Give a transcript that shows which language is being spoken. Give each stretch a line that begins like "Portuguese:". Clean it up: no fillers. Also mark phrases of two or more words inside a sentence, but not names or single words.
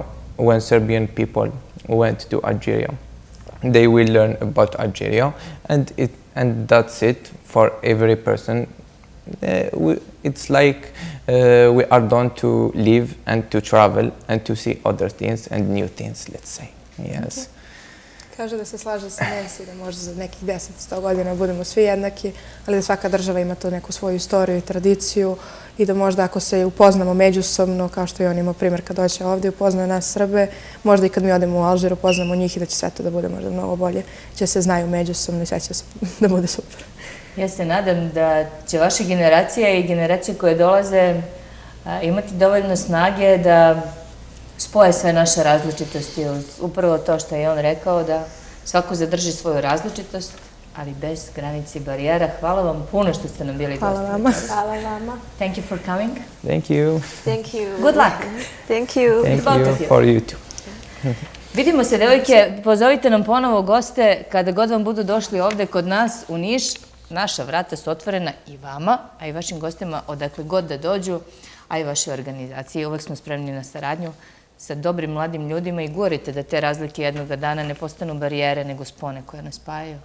English: When Serbian people went to Algeria, they will learn about Algeria, and that's it for every person. It's like we are done to live and to travel and to see other things and new things, let's say. Yes.
Serbian: Kaže da se slaže sa Nancy, da možda za nekih 10-100 godina budemo svi jednaki, ali da svaka država ima tu neku svoju istoriju i tradiciju i da možda ako se upoznamo međusobno, kao što i on imao primjer kad doće ovdje, upoznaju nas Srbe, možda i kad mi odemo u Alžir upoznamo njih i da će sve to da bude možda mnogo bolje, će se znaju međusobno i sve će da bude super. Ja se nadam da će vaša generacija i generacije koje dolaze imati dovoljno snage da spoje sve naše različitosti, upravo to što je on rekao, da svako zadrži svoju različitost, ali bez granici barijera. Hvala vam puno što ste nam bili gosti. Hvala vama. Hvala vama.
English: Thank you for coming. Thank you. Thank you. Good luck. Thank you. Thank both you of you. for you too.
Serbian: Vidimo se, devojke, pozovite nam ponovo goste kada god vam budu došli ovde kod nas u Niš. Naša vrata su otvorena i vama, a i vašim gostima odakle god da dođu, a i vaše organizacije. Uvek smo spremni na saradnju sa dobrim mladim ljudima i govorite da te razlike jednoga dana ne postanu barijere, nego spone koje nas spajaju.